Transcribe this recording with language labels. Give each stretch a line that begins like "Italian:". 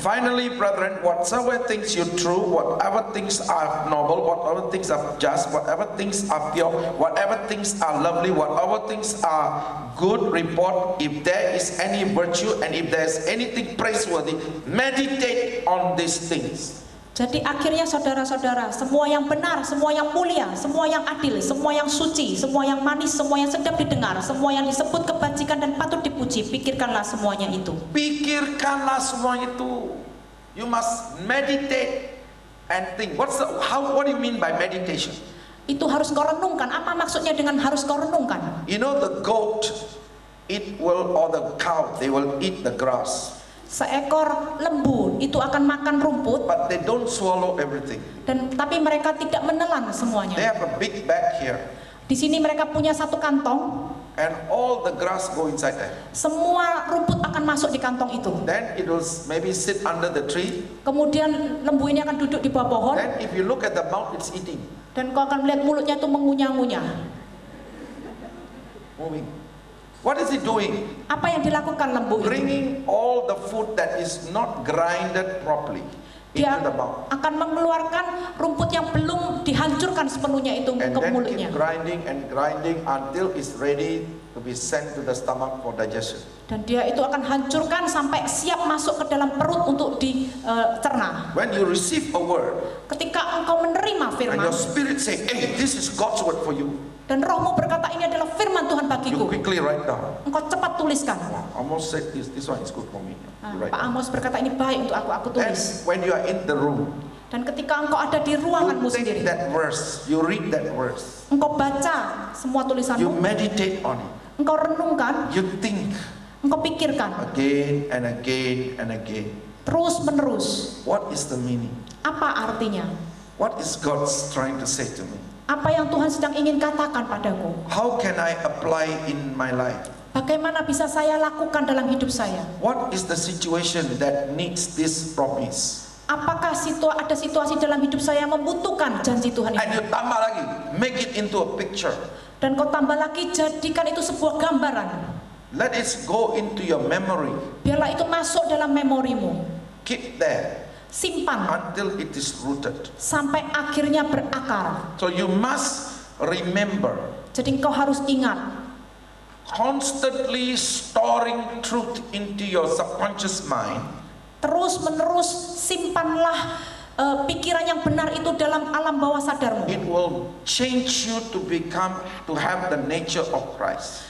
English: Finally, brethren, whatsoever things you true, whatever things are noble, whatever things are just, whatever things are pure, whatever things are lovely, whatever things are good report, if there is any virtue and if there is anything praiseworthy, meditate on these things.
Indonesian: Jadi akhirnya saudara-saudara, semua yang benar, semua yang mulia, semua yang adil, semua yang suci, semua yang manis, semua yang sedap didengar, semua yang disebut kebajikan dan patut dipuji, pikirkanlah semuanya itu. Pikirkanlah semua itu.
English: You must meditate and think. What do you mean by meditation?
Indonesian: Itu harus kau renungkan. Apa maksudnya dengan harus kau renungkan?
English: You know the goat, or the cow, they will eat the grass.
Indonesian: Seekor lembu itu akan makan rumput,
English: but they don't swallow everything.
Indonesian: Tapi mereka tidak menelan semuanya.
English: They have a big bag here.
Indonesian: Di sini mereka punya satu kantong.
English: And all the grass go inside there.
Indonesian: Semua rumput akan masuk di kantong itu.
English: Then it will maybe sit under the tree.
Indonesian: Kemudian lembu ini akan duduk di bawah pohon.
English: Then if you look at the mouth, it's eating.
Indonesian: Dan kau akan melihat mulutnya itu mengunyah-ngunyah.
English: Moving. What is it doing?
Indonesian: Apa yang dilakukan lembu itu?
English: Bringing all the food that is not grinded properly
Indonesian: Dia
English: into the mouth.
Indonesian: akan mengeluarkan rumput yang belum dihancurkan sepenuhnya itu
English: And
Indonesian: ke
English: then
Indonesian: mulutnya.
English: keep grinding and grinding until it's ready to be sent to the stomach for digestion.
Indonesian: Dan dia itu akan hancurkan sampai siap masuk ke dalam perut untuk dicerna.
English: When you receive a word
Indonesian: Ketika engkau menerima
English: and
Indonesian: firman
English: your spirit say, hey, this is God's word for you,
Indonesian: dan rohmu berkata ini adalah firman Tuhan
English: you
Indonesian: bagiku,
English: quickly write down.
Indonesian: engkau cepat tuliskan.
English: Almost said this one is good for me. You write
Indonesian: Pak
English: down.
Indonesian: Amos berkata ini baik untuk aku
English: And
Indonesian: tulis.
English: when you are in the room,
Indonesian: Dan ketika engkau ada di
English: you
Indonesian: ruanganmu
English: take
Indonesian: sendiri,
English: that verse, you read that verse,
Indonesian: engkau baca semua
English: you
Indonesian: tulisanmu,
English: meditate on it,
Indonesian: engkau renungkan,
English: you think
Indonesian: engkau pikirkan,
English: again and again and again.
Indonesian: terus menerus.
English: What is the meaning?
Indonesian: Apa artinya?
English: What is God trying to say to me?
Indonesian: Apa yang Tuhan sedang ingin katakan padaku?
English: How can I apply in my life?
Indonesian: Bagaimana bisa saya lakukan dalam hidup saya?
English: What is the situation that needs this promise?
Indonesian: Apakah ada situasi dalam hidup saya yang membutuhkan janji Tuhan
English: And
Indonesian: itu?
English: you
Indonesian: tambah lagi,
English: make it into a picture.
Indonesian: Dan kau tambah lagi, jadikan itu sebuah gambaran.
English: Let it go into your memory.
Indonesian: Biarlah itu masuk dalam memorimu.
English: Keep there
Indonesian: Simpan
English: until it is rooted.
Indonesian: sampai akhirnya berakar.
English: So you must remember,
Indonesian: Jadi engkau harus ingat,
English: constantly storing truth into your subconscious mind.
Indonesian: terus menerus simpanlah pikiran yang benar itu dalam alam bawah sadarmu.
English: It will change you to have the nature of Christ.